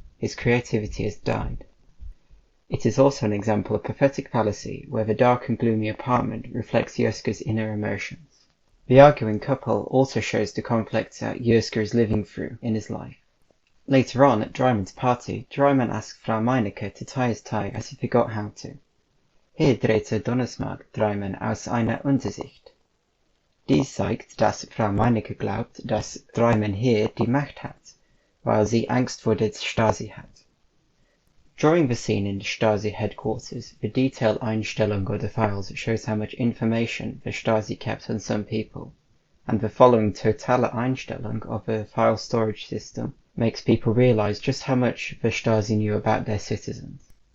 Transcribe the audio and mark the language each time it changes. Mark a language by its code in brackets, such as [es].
[en] His creativity has died. It is also an example of prophetic fallacy, where the dark and gloomy apartment reflects Jeske's inner emotions. The arguing couple also shows the conflict that Jeske is living through in his life. Later on, at Dreimann's party, Dreimann asks Frau Meinecke to tie his tie as he forgot how to. [de] Hier drehte Donnersmarck Dreimann aus einer Untersicht. Dies zeigt, dass Frau Meinecke glaubt, dass Dreimann hier die Macht hat, weil sie Angst vor der Stasi hat. [en] During the scene in the Stasi headquarters, the detailed Einstellung of the files shows how much information the Stasi kept on some people, and the following totale Einstellung of the file storage system makes people realize just how much the Stasi knew about their citizens.